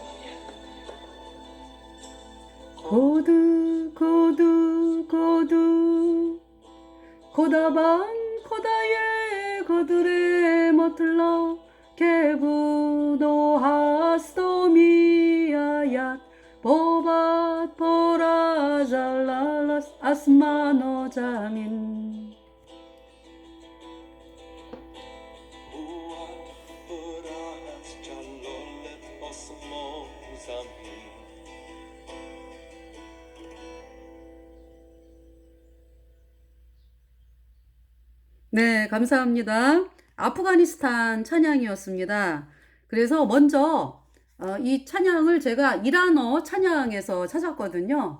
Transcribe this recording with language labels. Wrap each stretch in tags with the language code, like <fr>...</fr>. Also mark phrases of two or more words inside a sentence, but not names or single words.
<fa>کدو کدو کدو خداوند خدای قدر مطلق که بود و هست و می‌آید بود پر از جلال است آسمان و زمین قوت پر از جلالت آسمان و زمین</fa> <ko>네, 감사합니다. 아프가니스탄 찬양이었습니다. 그래서 먼저 이 찬양을 제가 이란어 찬양에서 찾았거든요.</ko>